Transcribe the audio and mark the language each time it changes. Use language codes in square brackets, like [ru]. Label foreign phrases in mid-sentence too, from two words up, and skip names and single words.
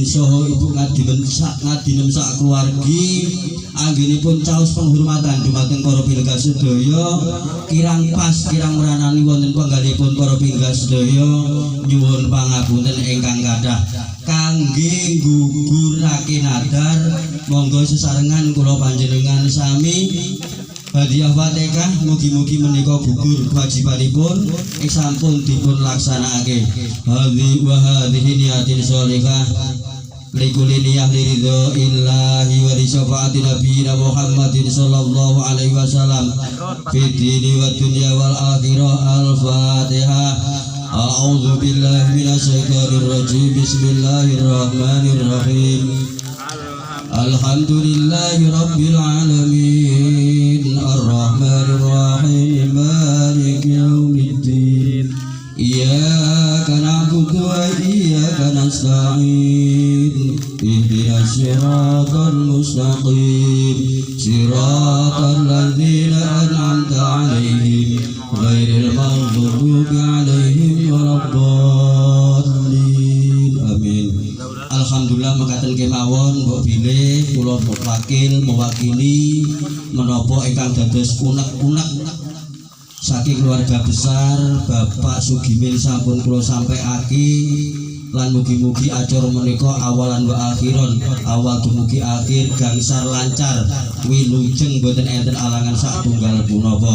[jv] saha Ibu Ngadinem sak keluargi anggenipun caos penghormatan dumateng para pinggah sedaya kirang pas kirang meranani wonten penggalipun para pinggah sedaya nyuwun pangapunten ingkang kathah kangge nggugurake nadar monggo sesarengan kula panjenengan sami hadiah Fatihah mugi-mugi menika gugur kewajibanipun sampun dipun laksanakake. [ar] هذي وهذه نية صالحة لكل نية لرضا الإله ولشفاعة نبينا محمد صلى الله عليه وسلم في الدين والدنيا والآخرة. Al-Fatihah. أعوذ بالله من الشيطان الرجيم. Bismillahirrahmanirrahim. الحمد لله رب العالمين الرحمن الرحيم مالك يوم الدين إياك نعبد وإياك نستعين اهدنا الصراط المستقيم صراط الذين أنعمت عليهم غير المغضوب عليهم ولا الضالين. Amin. [jv] Alhamdulillah mekaten kemawon mbok bilih kula wakil mewakili menapa ingkang dados unek-unek saking [id] keluarga besar [jv] Bapak Sugimin sampun kula sampaiake lan mugi-mugi acara menika [ar] أولا وآخرا [jv] awal dumugi akhir gangsar lancar wilujeng boten enten alangan satunggal punapa.